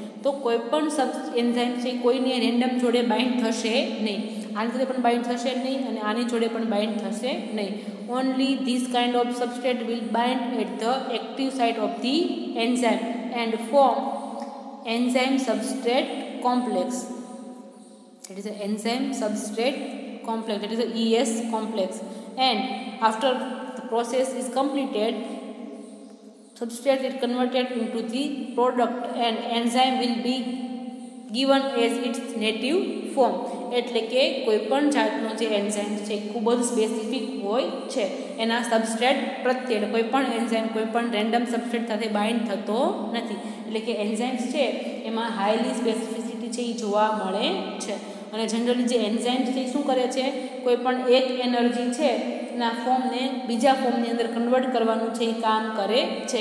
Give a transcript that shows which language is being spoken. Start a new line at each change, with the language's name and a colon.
Gujarati: તો કોઈપણ એન્ઝાઇમ છે કોઈને રેન્ડમ જોડે બાઇન્ડ થશે નહીં. આની જોડે પણ બાઇન્ડ થશે નહીં અને આની જોડે પણ બાઇન્ડ થશે નહીં.
English: Only this kind of substrate will bind at the active site of the enzyme and form enzyme substrate complex. That is the enzyme substrate complex, that is the ES complex. And after the process is completed, substrate is converted into the product and enzyme will be given as its native form.
Gujarati: એટલે કે કોઈપણ જાતનો જે enzyme છે ખૂબ જ specific હોય છે એના સબસ્ટ્રેટ પ્રત્યે. કોઈપણ એન્ઝાઇમ કોઈપણ રેન્ડમ સબસ્ટ્રેટ સાથે બાઇન્ડ થતો નથી. એટલે કે એન્ઝાઇમ્સ છે એમાં હાઈલી સ્પેસિફિસિટી છે એ જોવા મળે છે. અને જનરલી જે એન્ઝાઇમ્સ છે એ શું કરે છે, કોઈપણ એક એનર્જી છે એના ફોર્મને બીજા ફોર્મની અંદર કન્વર્ટ કરવાનું છે એ કામ કરે છે.